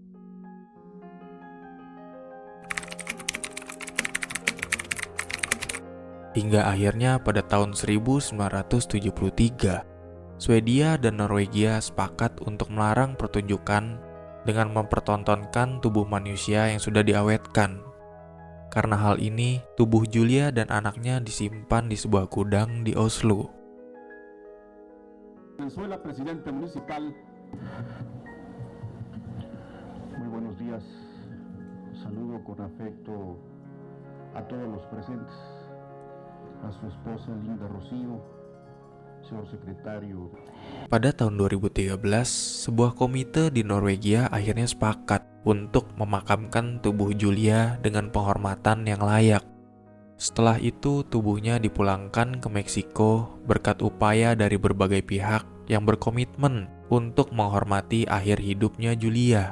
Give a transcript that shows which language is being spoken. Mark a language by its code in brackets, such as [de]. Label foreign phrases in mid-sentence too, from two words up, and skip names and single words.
[id] Hingga akhirnya pada tahun 1973, Swedia dan Norwegia sepakat untuk melarang pertunjukan dengan mempertontonkan tubuh manusia yang sudah diawetkan. Karena hal ini, tubuh Julia dan anaknya disimpan di sebuah gudang di Oslo. [es] Venezuela, presidente municipal. Muy buenos días. Saludo con afecto a todos los presentes, a su esposa Linda Rocío, señor secretario. [id] Pada tahun 2013, sebuah komite di Norwegia akhirnya sepakat untuk memakamkan tubuh Julia dengan penghormatan yang layak. Setelah itu, tubuhnya dipulangkan ke Meksiko berkat upaya dari berbagai pihak yang berkomitmen untuk menghormati akhir hidupnya Julia.